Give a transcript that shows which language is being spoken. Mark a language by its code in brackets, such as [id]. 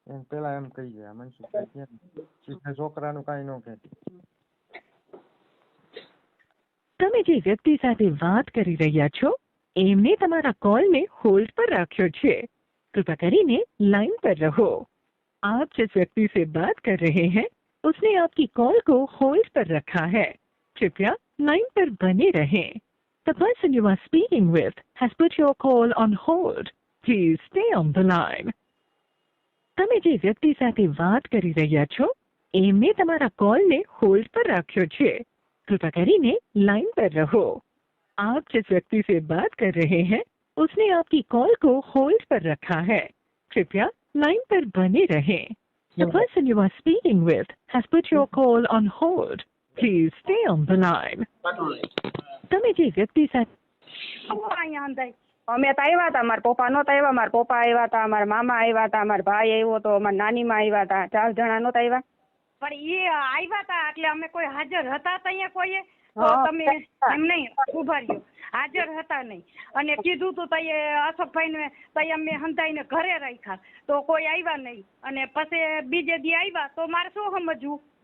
[gu] પેલા એમ કહી જાય મનસુખભાઈ છોકરાનું કઈ ન કહે. તમે જે વ્યક્તિ સાથે વાત કરી રહ્યા છો એમને તમારા કોલને હોલ્ડ પર રાખ્યો છે. [hi] कृपया કરીને लाइन पर रहो. आप जिस व्यक्ति से बात कर रहे हैं उसने आपकी कॉल को होल्ड पर रखा है. कृपया लाइन पर बने रहें. [en] The person you are speaking with has put your call on hold. Please stay on the line. [gu] તમે જે વ્યક્તિ સાથે વાત કરી રહ્યા છો એમને તમારા કોલને હોલ્ડ પર રાખ્યો છે. [hi] कृपया કરીને लाइन पर रहो. आप जिस व्यक्ति से बात कर रहे हैं उसने आपकी कॉल को होल्ड पर रखा है. कृपया लाइन पर बने रहें. [en] The person you are speaking with has put your call on hold. Please stay on the line. [gu] તમે જે વ્યક્તિ સાથે અમે તો આવ્યા હતા, મારા પપ્પા નહોતા આવ્યા, મારા પપ્પા આવ્યા હતા, મારા મામા આવ્યા હતા, મારા ભાઈ આવ્યો હતો, મારા નાનીમાં આવ્યા હતા, 4 જણા નહોતા આવ્યા. પણ એ આવ્યા હતા એટલે અમે કોઈ હાજર હતા અહીંયા કોઈએ? તો તમે એમ નહીં ઉભા રહ્યો, હાજર હતા નહીં અને કીધું તું તઈએ અશોકભાઈ ને તઈ અમે હંધાઈને ઘરે રાખ્યા તો કોઈ આવ્યા નહીં અને પછી બીજે દી આવ્યા તો મારે શું સમજવું?